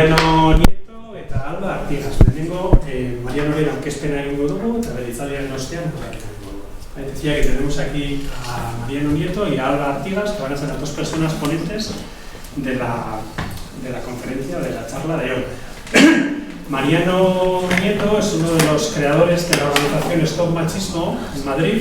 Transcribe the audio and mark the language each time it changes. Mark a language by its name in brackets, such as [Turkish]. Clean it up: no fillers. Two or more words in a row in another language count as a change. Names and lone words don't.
[Basque] Mariano Nieto eta Alba Artigas. Lehenengo, Marianoren aurkezpena egingo dugu eta bere hitzaldiaren ostean. [Spanish] Decía que tenemos aquí a Mariano Nieto y a Alba Artigas, que van a ser las dos personas ponentes de la conferencia, de la charla de hoy. Mariano Nieto es uno de los creadores de la organización Stop Machismo en Madrid.